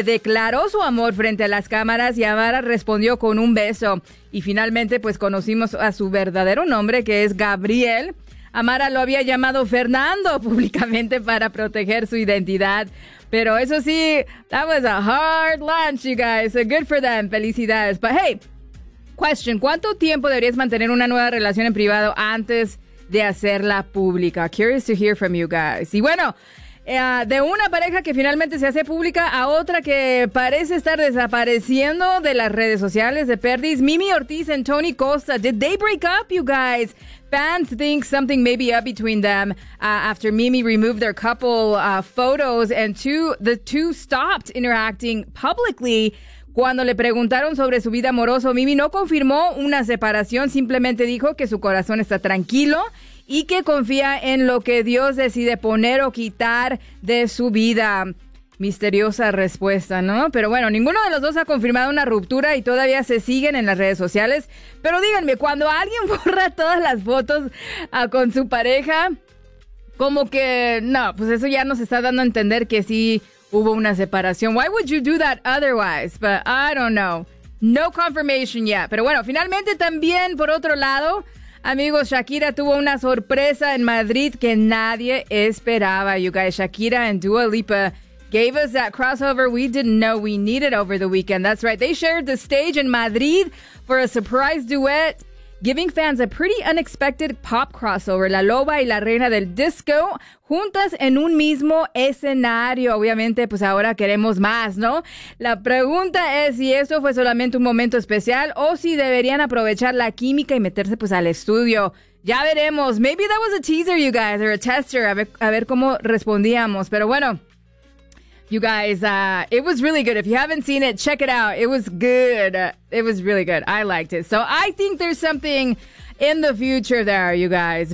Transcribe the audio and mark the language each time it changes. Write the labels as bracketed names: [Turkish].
[Spanish] declaró su amor frente a las cámaras y Amara respondió con un beso. Y finalmente, pues, conocimos a su verdadero nombre, que es Gabriel. Amara lo había llamado Fernando públicamente para proteger su identidad. Pero eso sí, [English] that was a hard launch, you guys. So good for them. [Spanish] Felicidades. [English] But hey, question. [Spanish] ¿Cuánto tiempo deberías mantener una nueva relación en privado antes de hacerla pública? [English] Curious to hear from you guys. [Spanish] Y bueno, de una pareja que finalmente se hace pública a otra que parece estar desapareciendo de las redes sociales de Perdis. [English] Mimi Ortiz and Tony Costa. Did they break up, you guys? Fans think something may be up between them after Mimi removed their couple photos and the two stopped interacting publicly. [Spanish] Cuando le preguntaron sobre su vida amorosa, Mimi no confirmó una separación, simplemente dijo que su corazón está tranquilo y que confía en lo que Dios decide poner o quitar de su vida. Misteriosa respuesta, ¿no? Pero bueno, ninguno de los dos ha confirmado una ruptura y todavía se siguen en las redes sociales. Pero díganme, cuando alguien borra todas las fotos con su pareja, como que no, pues eso ya nos está dando a entender que sí hubo una separación. [English] Why would you do that otherwise? But I don't know. No confirmation yet. [Spanish] Pero bueno, finalmente también, por otro lado, amigos, Shakira tuvo una sorpresa en Madrid que nadie esperaba. [English] You guys, Shakira and Dua Lipa gave us that crossover we didn't know we needed over the weekend. That's right. They shared the stage in Madrid for a surprise duet, giving fans a pretty unexpected pop crossover. [Spanish] La Loba y la Reina del Disco juntas en un mismo escenario. Obviamente, pues ahora queremos más, ¿no? La pregunta es si esto fue solamente un momento especial o si deberían aprovechar la química y meterse, pues, al estudio. Ya veremos. [English] Maybe that was a teaser, you guys, or a tester. [Spanish] A ver cómo respondíamos. Pero bueno, [English] you guys, it was really good. If you haven't seen it, check it out. It was good. It was really good. I liked it. So I think there's something in the future there, you guys.